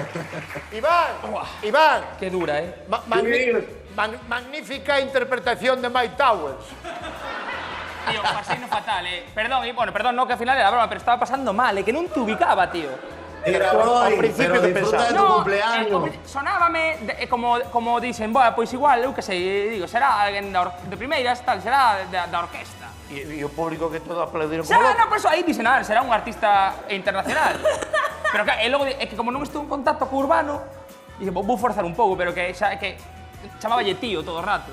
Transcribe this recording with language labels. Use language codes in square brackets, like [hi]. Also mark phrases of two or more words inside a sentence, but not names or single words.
[es] Iván, Que dura, eh. magnífica interpretación de Mike Towers. [gl] Tío, pasei no fatal, [es] Perdón, bueno, perdón, no, que al final era broma, pero estaba pasando mal, [gl] que non te ubicaba, tío. [es] Mira, Al Roy, principio pero te disfruta de tu No, cumpleaños. [gl] sonábame como dicen, boa, pois igual, eu que sei, digo, será alguén de primeiras, tal, será da orquesta. E o público que todo aplaudiron como Será, [es] loco. [gl] no, por eso aí dicen, será un artista internacional. Pero que, e logo, é que como non estou en contacto co urbano, dice, vou forzar un pouco, pero que xa que chamáballe tío todo o rato.